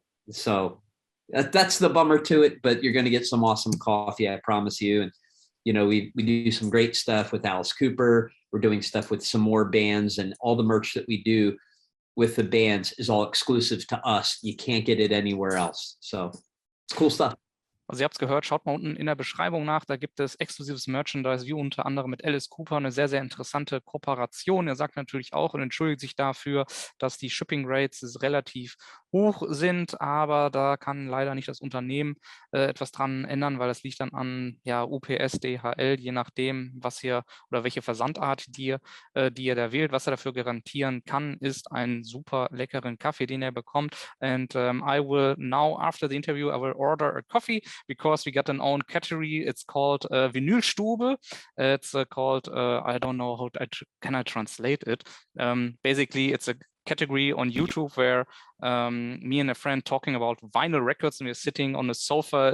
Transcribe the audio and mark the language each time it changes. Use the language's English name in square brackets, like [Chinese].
[English] So that's the bummer to it, but you're going to get some awesome coffee, I promise you. And, you know, we do some great stuff with Alice Cooper. We're doing stuff with some more bands, and all the merch that we do with the bands is all exclusive to us. You can't get it anywhere else. So it's cool stuff. [German] Also ihr habt es gehört, schaut mal unten in der Beschreibung nach, da gibt es exklusives Merchandise, wie unter anderem mit Alice Cooper, eine sehr, sehr interessante Kooperation. Er sagt natürlich auch und entschuldigt sich dafür, dass die [English] Shipping Rates [German] relativ hoch sind, aber da kann leider nicht das Unternehmen etwas dran ändern, weil das liegt dann an UPS, DHL, je nachdem, was hier oder welche Versandart die er da wählt. Was er dafür garantieren kann, ist einen super leckeren Kaffee, den er bekommt. [English] And I will now, after the interview, I will order a coffee, because we got an own category. It's called Vinylstube. It's called, I don't know how can I translate it. Basically, it's a category on YouTube where me and a friend talking about vinyl records, and we're sitting on a sofa.